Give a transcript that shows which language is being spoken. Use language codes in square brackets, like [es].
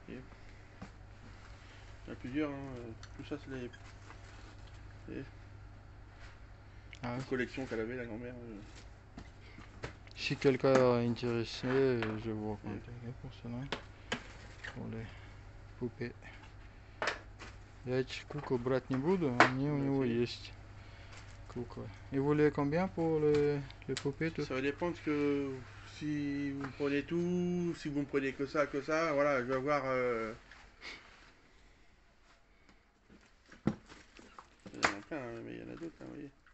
[fr] Il y en a plusieurs, hein. Tout ça, c'est les collections qu'elle avait, la grand-mère. Si quelqu'un est intéressé, je vous contacter pour cela. Pour les poupées. [ru] Я эти кукол брать не буду, они у него есть. Куклы. [fr] Et vous voulez combien pour les poupées tout? Ça va dépendre que si vous prenez tout, si vous ne prenez que ça, voilà, je vais voir. Il y en a plein, hein, mais il y en a d'autres, hein, vous voyez.